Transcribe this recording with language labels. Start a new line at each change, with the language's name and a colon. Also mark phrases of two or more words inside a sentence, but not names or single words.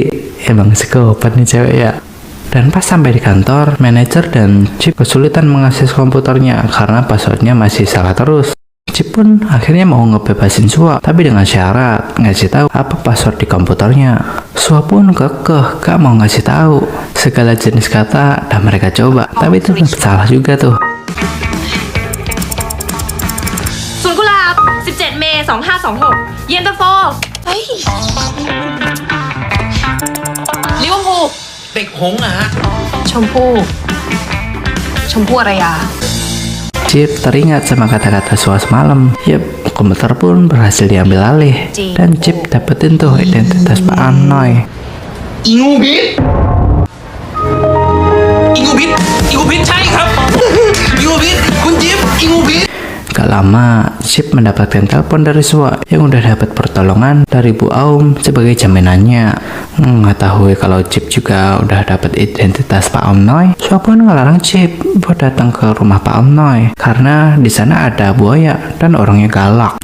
Indonesian: Emang psikopat nih cewek ya. Dan pas sampai di kantor, manajer dan Chip kesulitan mengakses komputernya karena passwordnya masih salah terus. Chip pun akhirnya mau ngebebasin Sua, tapi dengan syarat ngasih tahu apa password di komputernya. Sua pun kekeh gak mau ngasih tahu segala jenis kata dan mereka coba, tapi itu salah juga tuh.
Thai: สวนกุหลาบ 17 เมษายน 2526 เย็นตาโฟเฮ้ยลิเวอร์พูล เด็กหงส์อะฮะ ชมพู่อารยา
Indonesian: Chip teringat sama kata-kata Sua semalam. Yep, komputer pun berhasil diambil alih dan Chip dapetin tuh identitas Pak Umnoy.
Thai: อีงูพิษใช่ครับ อีงูพิษคุณจิ๊บอีงูพิษ
Indonesian: Gak lama, Chip mendapatkan telepon dari Sua yang udah dapat pertolongan dari Bu Aum sebagai jaminannya. Mengetahui kalau Chip juga udah dapat identitas Pak Umnoy, Sua pun ngelarang Chip buat datang ke rumah Pak Umnoy karena di sana ada buaya dan orangnya galak.